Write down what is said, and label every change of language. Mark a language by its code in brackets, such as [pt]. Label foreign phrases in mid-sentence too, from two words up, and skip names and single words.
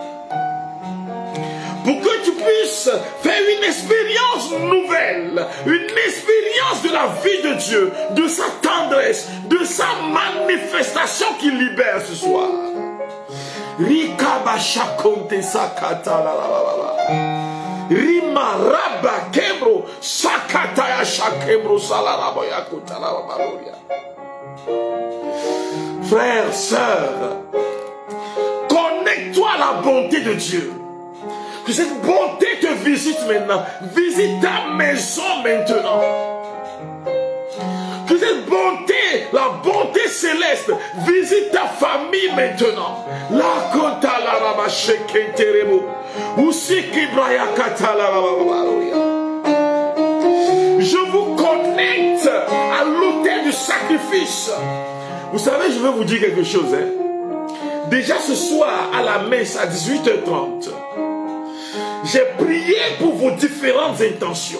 [fr] Pour que tu puisses faire une expérience nouvelle, une expérience de la vie de Dieu, de sa tendresse, de sa manifestation qui libère ce soir. Rikabasha konte sakata la la la la. Rima raba kebro sakata ya shakebro salarabo ya kota la baloria. Frères, sœurs, connecte-toi à la bonté de Dieu. Que cette bonté te visite maintenant. Visite ta maison maintenant. Que cette bonté, la bonté céleste, visite ta famille maintenant. La kota la raba shekenterebo. Usiki braya kata la baloria. Je vous connecte à l'autel du sacrifice. Vous savez, je vais vous dire quelque chose. Déjà ce soir, à la messe, à 18h30, j'ai prié pour vos différentes intentions.